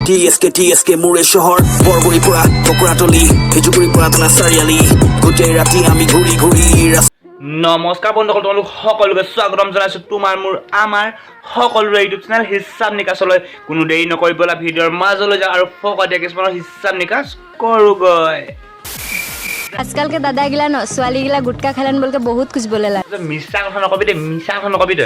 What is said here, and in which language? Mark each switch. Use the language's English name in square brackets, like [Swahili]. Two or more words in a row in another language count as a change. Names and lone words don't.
[Assamese] TSK মোৰে চহৰ বৰগুৰি পৰা টকৰাতলি খেজুগুৰি পৰা থানা চাৰিআলি গোটেই ৰাতি আমি ঘূৰি নমস্কাৰ বন্ধুসকল, তোমালোক সকলোকে স্বাগতম জনাইছোঁ তোমাৰ মোৰ আমাৰ সকলোৰে ইউটিউব চেনেল হিচাপ নিকাচলৈ। কোনো দেৰি নকৰি ব'লা ভিডিঅ'ৰ মাজলৈ যাওঁ আৰু ফকতীয়া কিছুমানৰ হিচাপ নিকাচ কৰোঁগৈ। [Sadri] आजकल के दादा गिला न स्वाली गिला गुटखा खालन बोल के बहुत कुछ बोले ला। [Assamese] মিছা কথা নকবি দে, মিছা কথা নকবি তই।